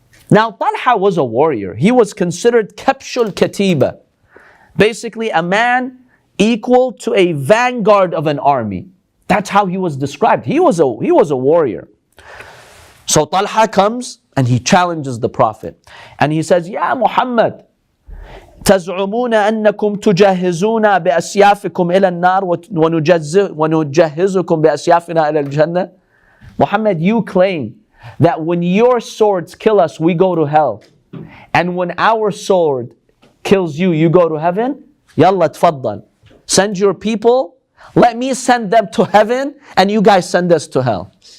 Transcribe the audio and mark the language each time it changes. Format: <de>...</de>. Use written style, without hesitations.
<en>Now, Talha was a warrior. He was considered Kabshul Katiba. Basically, a man equal to a vanguard of an army. That's how he was described. He was a warrior. So Talha comes and he challenges the Prophet. And he says,</en> <ar>"Ya Muhammad, تزعمون أنكم تجهزون بأسيافكم إلى النار ونجهزكم بأسيافنا إلى الجنة."</ar> <en>Muhammad, you claim that when your swords kill us, we go to hell. And when our sword kills you, you go to heaven.</en> <ar>Yalla tfaddal.</ar> <en>Send your people. Let me send them to heaven and you guys send us to hell.</en>